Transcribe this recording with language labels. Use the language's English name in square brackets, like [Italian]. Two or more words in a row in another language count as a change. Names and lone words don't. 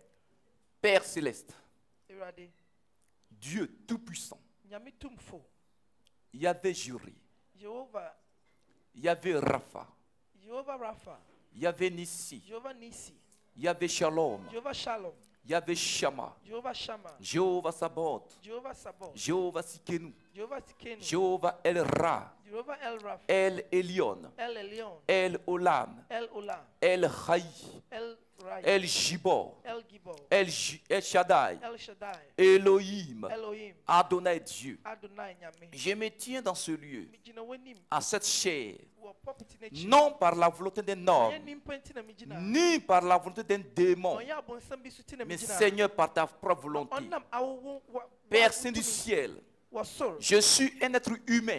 [French] Père céleste, Dieu tout-puissant, Yahvé Juré, Yahvé Rapha, Yahvé Nissi, Yahvé Shalom, Yahvé Shama, Jéhovah Sabaoth, Jéhovah Sikenu, Jéhovah El Ra, El Elyon, El Olam, El Chai, El Gibor, El Shaddai, Elohim, Adonai Dieu. Je me tiens dans ce lieu, à cette chair, non par la volonté d'un homme, ni par la volonté d'un démon, mais Seigneur par ta propre volonté. Père Saint du ciel, je suis un être humain.